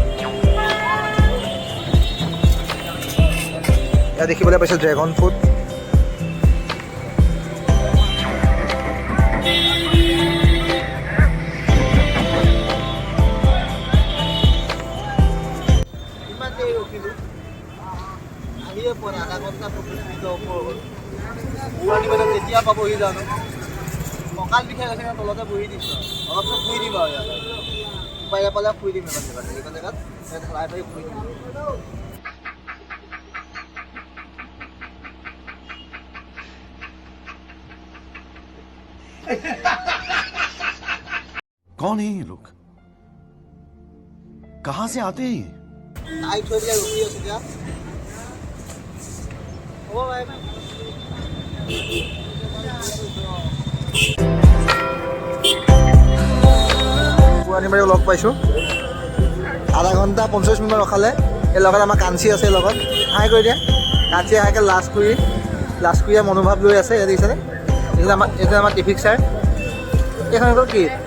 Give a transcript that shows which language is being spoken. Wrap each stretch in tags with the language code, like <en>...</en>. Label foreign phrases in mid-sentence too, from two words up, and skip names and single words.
<as>ইয়াত দেখিবলৈ পাইছে ড্ৰেগন ফ্ৰুট আধা ঘণ্টা তেতিয়া পাবহি জানো কঁকাল বিষাই গৈছে তলতে বহি দিছোঁ অলপ শুই দিম আৰু ইয়াত উপায় পালে শুই দিম এইখন জেগাত ঢালাই পাৰি শুই দিম</as> <hi>कौन है ये लोग कहां से आते हैं</hi> <as>টাইট হৈ পেলাই ৰখি আছোঁ এতিয়া হ'ব</as> <en>bye bye</en> <as>বুৱানী বাইদেউক লগ পাইছোঁ আধা ঘণ্টা 50 মিনিট ৰখালে এই লগত আমাৰ কাঞ্চি আছে লগত হাই কৰি দিয়ে কাঞ্চি হাইকে লাজ কৰি মনোভাৱ লৈ আছে ইয়াত দেখিছেনে এইটো আমাৰ ট্ৰেফিক ছাৰ এইখন হ'ল কি</as>